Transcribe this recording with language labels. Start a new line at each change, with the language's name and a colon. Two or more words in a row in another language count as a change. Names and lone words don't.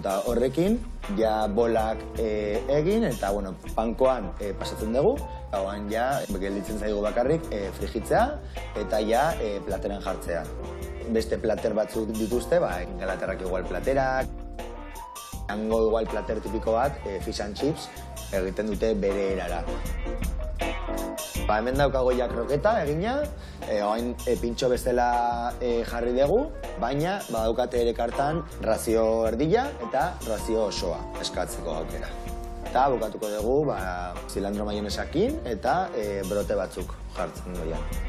Basque: Eta horrekin, ja bolak egin, eta pankoan pasatzen dugu. Hauan ja, gelditzen zaigu bakarrik frigitzea, eta ja plateran jartzea. Beste plater batzuk dituzte, Ingalaterrak igual platerak, hango igual plater tipiko bat,
English: fish and chips,
Basque: egiten dute bere erara. Hemen daukago ja kroketa egina, oain pintxo bezala jarri dugu, baina badaukate ere kartan razio erdila eta razio osoa eskatzeko aukera. Eta bukatuko dugu zilantro maionesakin eta brote batzuk jartzen doian.